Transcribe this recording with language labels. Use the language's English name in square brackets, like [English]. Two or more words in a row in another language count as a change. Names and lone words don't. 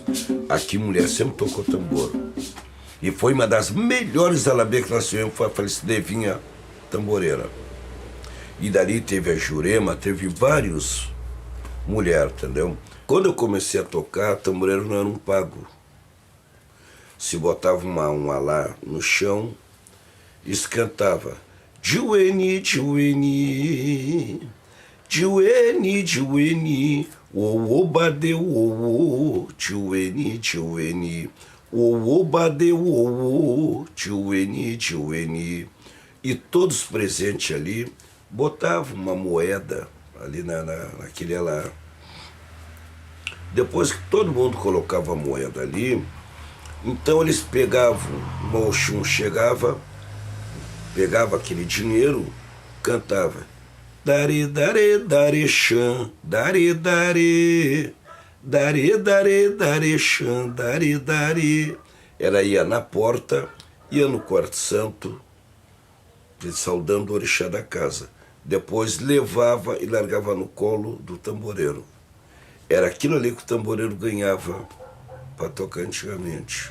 [Portuguese] Aqui, mulher sempre tocou tambor. E foi uma das melhores alabê que nós tivemos, foi a falecida Evinha tamboreira. E dali teve a Jurema, teve vários mulheres, entendeu? Quando eu comecei a tocar, tamboreiro não era um pago. Se botava um alá no chão, e se cantava [Yoruba] Jueni, Jueni, Jueni, Jueni, o badeu, o Jueni, Jueni, o badeu, o Jueni, Jueni. [Portuguese] E todos presentes ali botavam uma moeda ali naquele alá. Depois que todo mundo colocava a moeda ali, então eles pegavam, o Oxum chegava, pegava aquele dinheiro, cantava [Yoruba] Dare, dare, dare, xan, dare, dare, dare, dare, dare, xan, dare, dare. [Portuguese] Ela ia na porta, ia no quarto santo, saudando o orixá da casa. Depois levava e largava no colo do tamboreiro. Era aquilo ali que o tamboreiro ganhava para tocar antigamente.